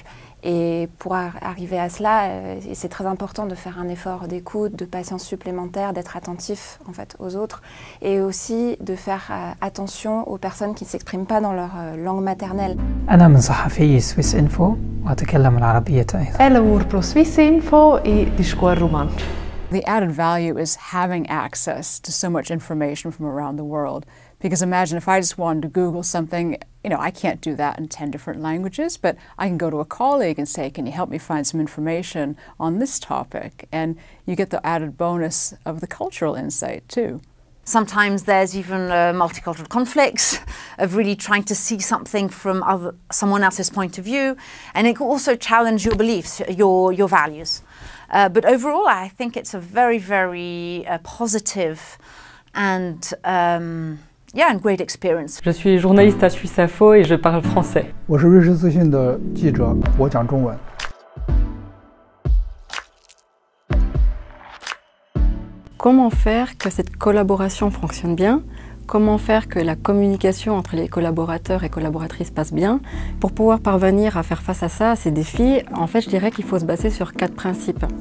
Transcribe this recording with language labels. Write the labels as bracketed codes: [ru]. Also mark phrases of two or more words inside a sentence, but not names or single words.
[fr] Et pour arriver à cela, c'est très important de faire un effort d'écoute, de patience supplémentaire, d'être attentif en fait, aux autres et aussi de faire attention aux personnes qui ne s'expriment pas dans leur langue maternelle. [ar] أنا من صحفي سويسينفو وأتكلم العربية أيضا. [rm] Lavoro pro Swissinfo e discorro romanzo. [en] The added value is having access to so much information from around the world. Because imagine if I just wanted to Google something, I can't do that in 10 different languages, but I can go to a colleague and say, can you help me find some information on this topic? And you get the added bonus of the cultural insight too. Sometimes there's even multicultural conflicts of really trying to see something from someone else's point of view, and it can also challenge your beliefs, your values. But overall, I think it's a very, very positive and great experience. [fr] Je suis journaliste à Swissinfo et je parle français. [zh] 我是瑞士资讯的记者，我讲中文。 [fr] Comment faire que cette collaboration fonctionne bien? Comment faire que la communication entre les collaborateurs et collaboratrices passe bien? Pour pouvoir parvenir à faire face à ça, à ces défis, en fait, je dirais qu'il faut se baser sur 4 principes.